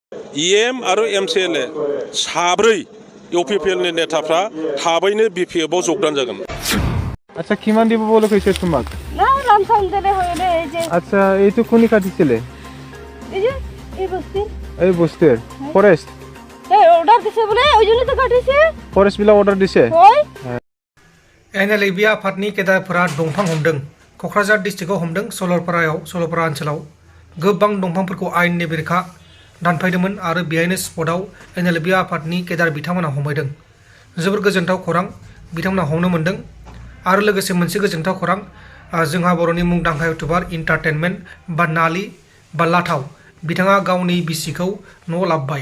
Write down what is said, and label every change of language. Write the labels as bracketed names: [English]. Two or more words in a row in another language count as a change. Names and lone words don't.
[Bodo] EM आरो MCLA साब्रै इउपिपिएलनि नेताफ्रा थाबैनो बिपिएफआव जगदान जागोन। [Assamese] আচ্ছা কিমান দিব বলে কইছে তোমাক? না রামসাম দেলে হইলে এই যে আচ্ছা এই তো কোনি কাটিছিলে? এই যে এই বস্তি। এই বস্তির ফরেস্ট? এই অর্ডার দিছে বলে ওই জন্য তো কাটিছে। ফরেস্ট বিলা অর্ডার দিছে? হয়। [Bodo] nlfbya आफादनि केदारफोरा दंफां हमदों। क'क्राझार डिस्ट्रिक्टआव हमदों। सलरपारा ओनसोलाव गोबां दंफांफोरखौ आयेननि बेरेखा दानफायदोंमोन आरो बेहायनो स्पटआव nlfbya आफादनि केदार बिथांमोना हमहैदों। जोबोर गोजोनथाव खौरां बिथांमोना हमनो मोनदों। आरो लोगोसे मोनसे गोजोनथाव खौरां जोंहा बर'नि मुंदांखा [English] youtuber entertainment [Bodo] बा नालि बा लाथाव बिथाङा गावनि बिसिखौ न'आव लाबोबाय।